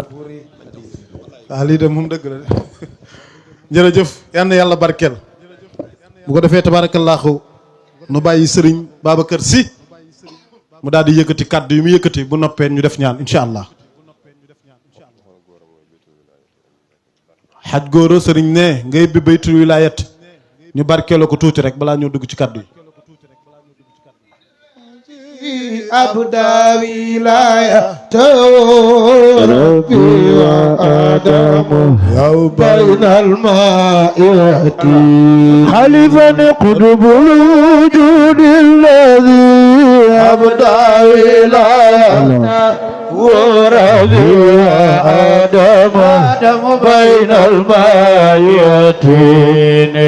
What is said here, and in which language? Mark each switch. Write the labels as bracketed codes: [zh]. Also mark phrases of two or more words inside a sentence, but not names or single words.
[wo] waaw lii de moom dëgg la jërëjëf yal na yàlla barkeel bu ko defee tabaarakallaahu nu bàyyi sëriñ Babacar Sy mu daal di yëkkati kàddu yu mu yëkkati bu noppee ñu def ñaan [ar] إن شاء الله [wo] xaj góoro sëriñ ne ngay bi [ar] بيت الولاية [wo] ñu barkeeloo ko tuuti rek balaa ñoo dugg ci kàddu yi [ar] أبدى ولايته ربي وآدم بين الماء يأتي خليفة قطب الوجود الذي أبدى ولايته وربي وآدم بين الماء يأتيني